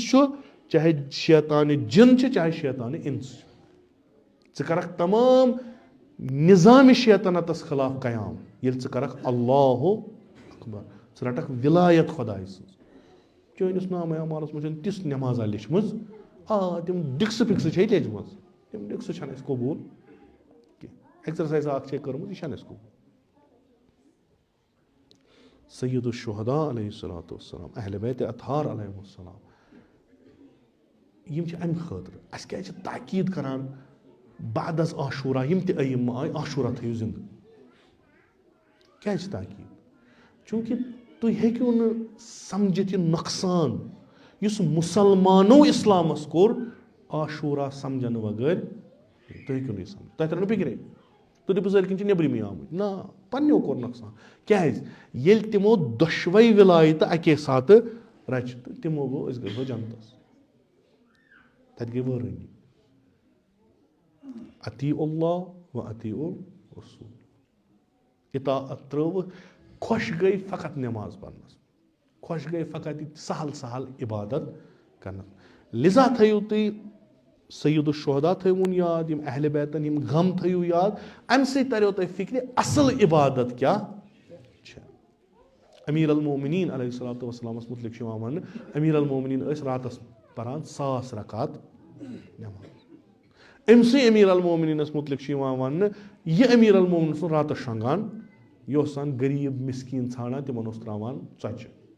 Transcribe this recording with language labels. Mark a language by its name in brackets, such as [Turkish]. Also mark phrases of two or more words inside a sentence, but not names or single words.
[Kashmiri] چھُ چاہے شیطانہِ جِن چھِ چاہے شیطانہِ اِنس چھُ ژٕ کرکھ تمام نِظامِ شیطنتس خٕلاف قیام ییٚلہِ ژٕ کرکھ اللہ اکبر ژٕ رٹکھ وِلایت خۄداے سٕنٛز چٲنِس نامے اعمالس منٛز چھنہٕ تِژھ نٮ۪مازا لیچھمٕژ تِم ڈِکسہٕ پِکسہٕ چھے لیچھمٕژ تِم ڈِکسہٕ چھنہٕ اَسہِ قبوٗل کینٛہہ ایٚکزرسایزا اکھ چھے کٔرمٕژ یہِ چھنہٕ اَسہِ قبوٗل سید الشہداء [Arabic] علیہ الصلوۃ والسلام [Kashmiri] اہلِ بیتِ اطہار [Arabic] علیہم السلام [Kashmiri] یِم چھِ امہِ خٲطرٕ اَسہِ کیازِ چھِ تاکیٖد کران بعد از عاشورہ یِم تہِ أیِم آے عاشورہ تھٲیِو زِندٕ کیازِ چھِ تاکیٖد چوٗنٛکہِ تُہۍ ہیٚکِو نہٕ سمجھِتھ یہِ نۄقصان یُس مُسلمانو اِسلامس کوٚر عاشورہ سمجھنہٕ بغٲر تُہۍ ہیٚکِو نہٕ یہِ سمجھ تۄہہِ ترٛٲو نہٕ فِکرے تُہۍ دٔپِو بِظٲہر کِنۍ چھِ نیٚبرِمٕے آمٕتۍ نہ پننیو کوٚر نۄقصان کیازِ ییٚلہِ تِمو دۄشوے وِلایتہٕ اَکے ساتہٕ رچہِ تہٕ تِمو گوٚو أسۍ گژھو جنتس تتہِ گٔے وٲرٲنی [Arabic] اطیع اللہ و اطیع الرسول [Kashmiri] اطاعت ترٲوٕ خۄش گٔے فقط نٮ۪ماز پرنس خۄش گٔے فقط یہِ سہل سہل عبادت کرنس لِذا تھٲیِو تُہۍ سید الشہداء تھٲیوُن یاد یِم اہلِ بیتن یِم غم تھٲیِو یاد امہِ سۭتۍ تریو تۄہہِ فِکرِ اصل عبادت کیاہ چھےٚ امیٖر المومنیٖن [Arabic] علیہ الصلوۃ والسلامس [Kashmiri] متعلق چھُ یِوان وننہٕ امیٖر المومنیٖن ٲسۍ راتس پران 1000 رکات نٮ۪ماز أمسٕے امیٖر المومنیٖنس متعلق چھُ یِوان وننہٕ یہِ امیٖر المومنیٖن اوس راتس شۄنٛگان یہِ اوس آسان غریٖب مسکیٖن ژھانڈان تِمن اوس تراوان ژۄچہِ